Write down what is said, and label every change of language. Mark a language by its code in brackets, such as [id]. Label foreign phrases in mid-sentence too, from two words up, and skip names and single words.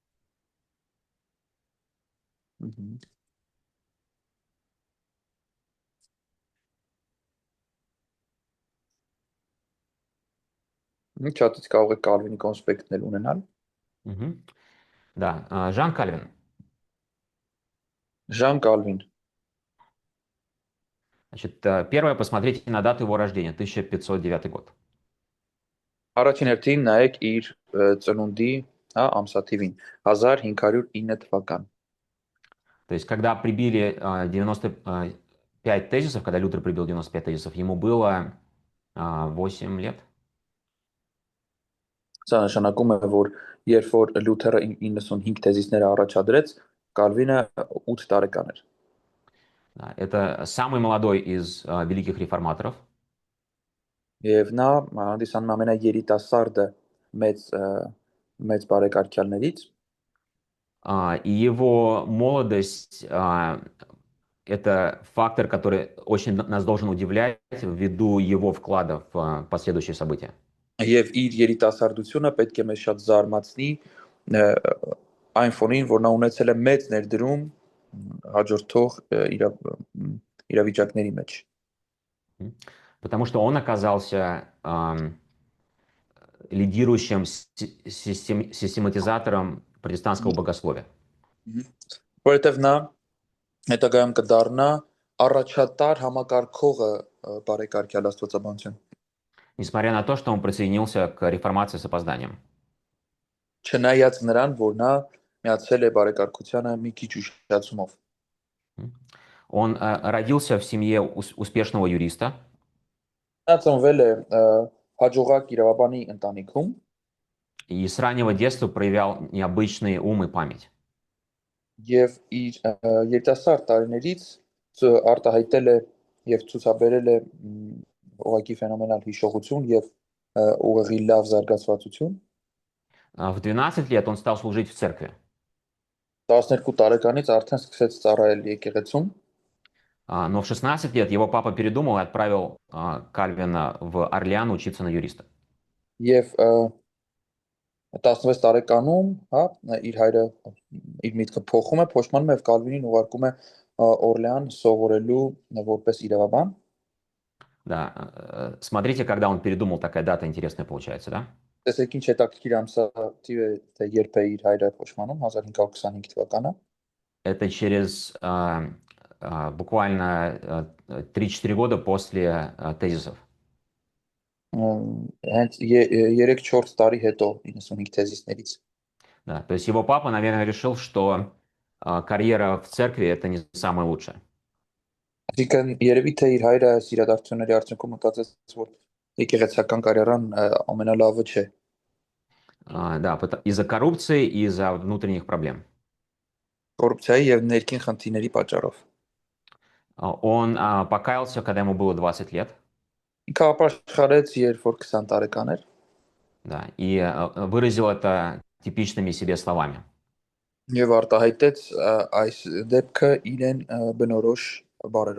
[hy] Չաթից կարող եք Կալվինի կոնսպեկտներ ունենալ։ [ru] Мгм. Да, Жан Кальвин. [hy] Ժան Կալվին [ru] Значит, первое, посмотрите на дату его рождения, 1509 год. [hy] առաջին հերթին նայեք իր ծնունդի, հա, ամսաթիվին 1509 թվական։ [ru] То есть, когда прибили 95 тезисов, когда Лютер прибил 95 тезисов, ему было 8 лет. [hy] Սա նշանակում է, որ երբ որ Լյութերը 95 թեզիսները առաջադրեց, Կալվինը 8 տարեկան էր։ [ru] Да, это самый молодой из великих реформаторов. [hy] Եվ նա հանդիսանում է ամենաերիտասարդը մեծ բարեկարգյալներից։ [ru] И его молодость это фактор, который очень нас должен удивлять ввиду его вклада в последующие события. [hy] Եվ իր երիտասարդությունը պետք է մեզ շատ զարմացնի այն ֆոնին, որ նա ունեցել է մեծ ներդրում հաջորդող իրավիճակների մեջ։ [ru] Потому что он оказался лидирующим систематизатором протестантского богословия. [hy] Որովհետև նա հետագայում կդառնա առաջատար համակարգողը բարեկարգյալ աստվածաբանության։ [ru] Несмотря на то, что он присоединился к реформации с опозданием. [hy] Չնայած նրան, որ նա միացել է բարեկարգությանը մի քիչ ուշացումով։ [ru] Он родился в семье успешного юриста. [hy] Նա ծնվել է հաջողակ իրավաբանի ընտանիքում [ru] И с раннего детства проявлял необычный ум и память. [hy] եւ իր երիտասարդ տարիներից արտահայտել է եւ ցուցաբերել է ուղղակի ֆենոմենալ հիշողություն եւ ուղղի լավ զարգացվածություն։ [ru] В 12 лет он стал служить в церкви. [hy] 12 տարեկանից արդեն սկսեց ծառայել եկեղեցում։ [ru] Но в 16 лет его папа передумал и отправил Кальвина в Орлеан учиться на юриста. [hy] Եվ 16 տարեկանում, հա, իր հայրը իր միտքը փոխում է, փոշմանում է եւ Կալվինին ուղարկում է Օրլեան սովորելու որպես իրավաբան։ [ru] Да, смотрите, когда он передумал, такая дата интересная получается, да? [hy] Տեսեք ինչ հետաքրքիր ամսաթիվ է, թե երբ է իր հայրը փոշմանում 1525 թվականը։ [ru] Это через буквально 3-4 года после тезисов. [hy] Հենց 3-4 տարի հետո 95 թեզիսներից։ [ru] Да, то есть его папа, наверное, решил, что карьера в церкви это не самое лучшее. [hy] Այսինքն երևի թե իր հայրը այս իրադարձությունների արդյունքում մտածեց, որ եկեղեցական կարիերան ամենալավը չէ։ [ru] Да, из-за коррупции и из-за внутренних проблем. [hy] Կոռուպցիայի եւ ներքին խնդիրների պատճառով։ [ru] Он покаялся, когда ему было 20 лет. [hy] Ինքը ապաշխարեց, երբ որ 20 տարեկան էր, [ru] Да, и выразил это типичными себе словами. [hy] եւ արտահայտեց այս դեպքը իրեն բնորոշ բառերով։